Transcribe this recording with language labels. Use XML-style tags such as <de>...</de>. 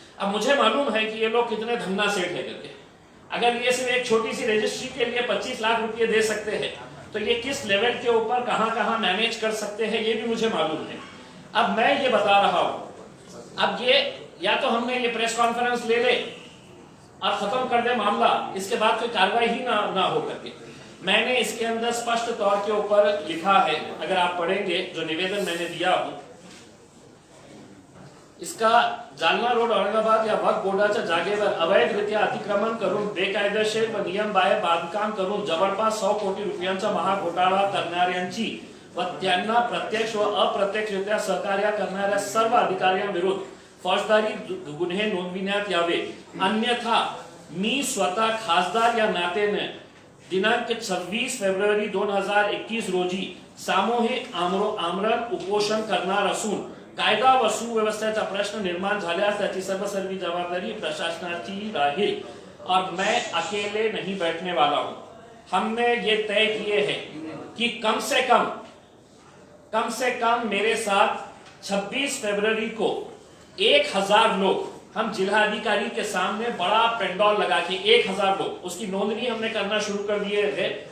<hi>अब मुझे मालूम है कि ये लोग कितने धन्ना सेठ है करके, अगर ये सिर्फ एक छोटी सी रजिस्ट्री के लिए 25 लाख रुपए दे सकते हैं तो ये किस लेवल के ऊपर कहां मैनेज कर सकते हैं ये भी मुझे मालूम है। अब मैं ये बता रहा हूं, अब ये या तो हमने ये प्रेस कॉन्फ्रेंस ले ले और खत्म कर दे मामला, इसके बाद कोई कार्रवाई ही ना हो करके। मैंने इसके अंदर स्पष्ट तौर के ऊपर लिखा है, अगर आप पढ़ेंगे जो निवेदन मैंने दिया हूं, इसका</hi> <mr>जालना रोड औरंगाबाद या वक्फ बोर्डाच्या जागेवर अवैधरित्या अतिक्रमण करून बेकायदेशीर व नियमबाह्य बांधकाम करून जवळपास 100 कोटी रुपयांचा महाघोटाळा करणाऱ्यांची व त्यांना प्रत्यक्ष व अप्रत्यक्षरित्या सहकार्य करणाऱ्या सर्व अधिकाऱ्यांविरुद्ध फौजदारी गुन्हे नोंदविण्यात यावे, अन्यथा मी स्वतः खासदार या नात्याने दिनांक 26 फेब्रुवारी 2021 रोजी सामूहिक आमरण उपोषण करणार असून कायदा व सुव्यवस्थेचा प्रश्न निर्माण झाल्यास त्याची सर्वस्वी जबाबदारी प्रशासनाची राहील</mr> <hi>और मैं अकेले नहीं बैठने वाला हूं। हमने ये तय किए हैं कि कम से कम मेरे साथ 26 फरवरी को 1000 लोग हम जिला अधिकारी के सामने बड़ा पेंडॉल लगा के 1000 लोग, उसकी नोंदनी हमने करना शुरू कर दिए थे।</hi>